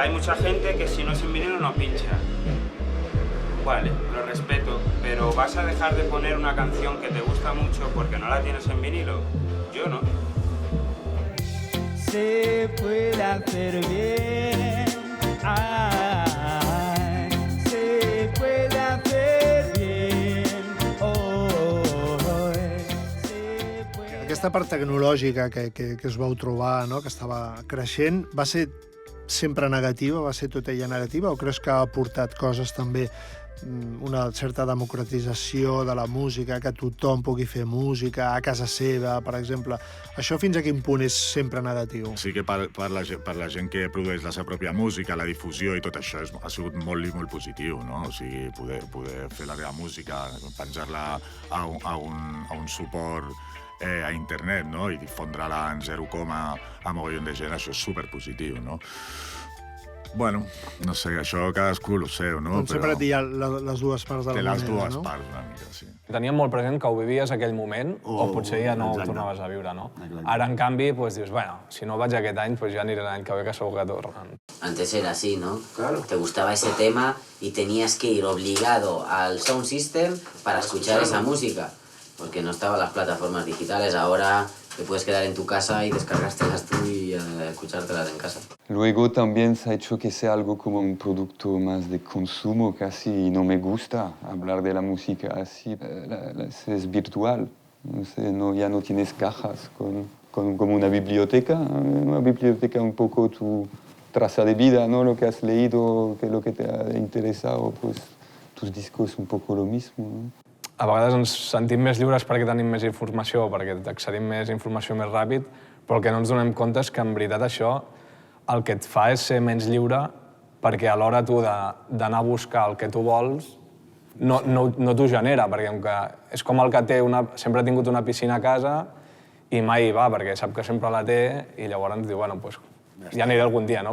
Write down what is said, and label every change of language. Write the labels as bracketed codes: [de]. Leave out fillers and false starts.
[es] Hay mucha gente que si no es en vinilo no pincha. Vale, lo respeto, pero ¿vas a dejar de poner una canción que te gusta mucho porque no la tienes en vinilo? Yo no. Se puede hacer bien, ay, se puede hacer bien, [ca] Aquesta part tecnològica que us vau trobar, no?, que estava creixent, va ser sempre negativa, va ser tota ella negativa, o creus que ha aportat coses també, una certa democratització de la música, que tothom pugui fer música a casa seva, per exemple? Això fins a quin punt és sempre negatiu? Sí que per la gent que produeix la seva pròpia música, la difusió i tot això ha sigut molt positiu, no? O sigui, poder fer la teva música, penjar-la a un suport a internet, no? I difondre-la en 0, a mogollon de gent, això és superpositiu, no? Bueno, no sé, això cadascú ho sé, no? Doncs sempre hi ha les dues parts de la moneda, no? Té les dues parts, una mica, sí. Teníem molt present que ho vivies aquell moment, o potser ja no ho tornaves a viure, no? Ara, en canvi, dius, bueno, si no vaig aquest any, ja aniré l'any que ve, que segur que tornen. [es] Antes era así, ¿no? Claro. Te gustaba ese tema y tenías que ir obligado al Sound System para escuchar esa música, porque no estaban las plataformas digitales. Ahora te puedes quedar en tu casa y descargártelas tú y escuchártelas en casa. Luego también se ha hecho que sea algo como un producto más de consumo casi, y no me gusta hablar de la música así. Es virtual, no sé, ya no tienes cajas como una biblioteca un poco tu traza de vida, ¿no? Lo que has leído, lo que te ha interesado, pues tus discos un poco lo mismo, ¿no? [ca] A vegades ens sentim més lliures perquè tenim més informació, perquè accedim més informació més ràpid, però el que no ens donem compte és que, en veritat, això el que et fa és ser menys lliure, perquè a l'hora tu d'anar a buscar el que tu vols, no t'ho genera, perquè és com el que sempre ha tingut una piscina a casa i mai hi va, perquè sap que sempre la té i llavors ens diu, bueno, doncs ja aniré algun dia, no?